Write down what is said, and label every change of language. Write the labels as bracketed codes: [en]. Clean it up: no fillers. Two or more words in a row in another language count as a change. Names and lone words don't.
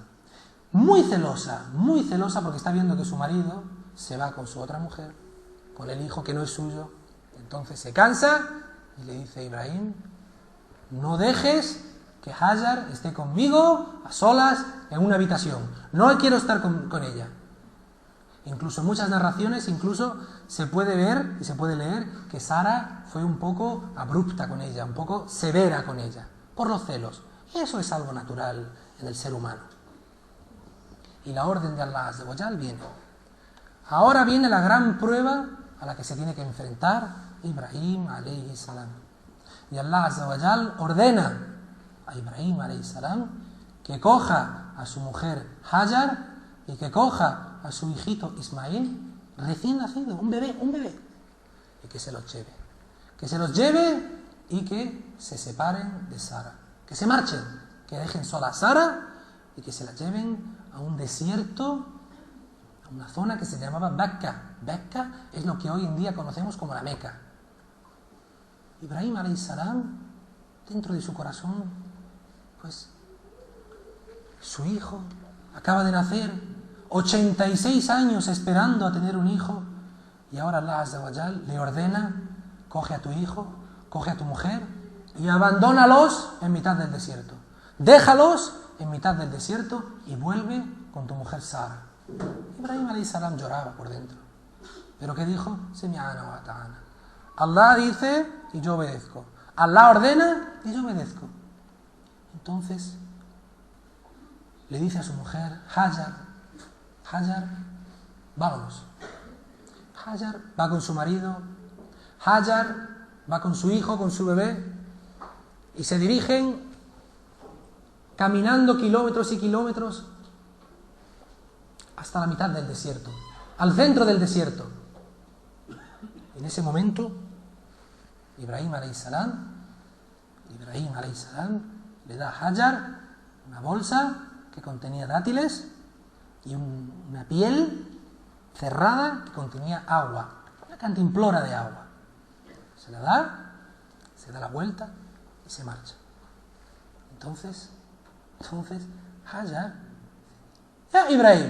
[es] Muy celosa porque está viendo que su marido se va con su otra mujer, con el hijo que no es suyo. Entonces se cansa y le dice a Ibrahim: no dejes que Hajar esté conmigo a solas en una habitación, no quiero estar con ella. Incluso en muchas narraciones se puede ver y se puede leer que Sara fue un poco abrupta con ella, un poco severa con ella, por los celos. Eso es algo natural en el ser humano. Y la orden de [ar] الله عز وجل [es] viene. Ahora viene la gran prueba a la que se tiene que enfrentar Ibrahim [ar] عليه السلام. [es] Y [ar] الله عز وجل [es] ordena a Ibrahim [ar] عليه السلام [es] que coja a su mujer Hajar y que coja a su hijito Ismail recién nacido, un bebé, y que se los lleve. Que se los lleve y que se separen de Sara. Que se marchen, que dejen sola a Sara y que se la lleven a un desierto, a una zona que se llamaba Becca. Becca es lo que hoy en día conocemos como la Meca. Ibrahim [ar] عليه السلام, [es] dentro de su corazón, pues su hijo acaba de nacer, 86 años esperando a tener un hijo, y ahora [ar] الله عز وجل [es] le ordena: coge a tu hijo, coge a tu mujer y abandónalos en mitad del desierto. Déjalos en mitad del desierto y vuelve con tu mujer Sara. Ibrahim [ar] عليه السلام [es] lloraba por dentro. ¿Pero qué dijo? [ar] سمعنا وأطعنا. [es] Allah dice y yo obedezco. Allah ordena y yo obedezco. Entonces le dice a su mujer: Hajar, vámonos. Hajar va con su marido, Hajar va con su hijo, con su bebé, y se dirigen caminando kilómetros y kilómetros hasta la mitad del desierto, al centro del desierto. En ese momento, Ibrahim [ar] عليه السلام [es] le da a Hajar una bolsa que contenía dátiles y una piel cerrada que contenía agua, una cantimplora de agua. Se la da, se da la vuelta y se marcha. Entonces Hajar: ¡Ya, Ibrahim!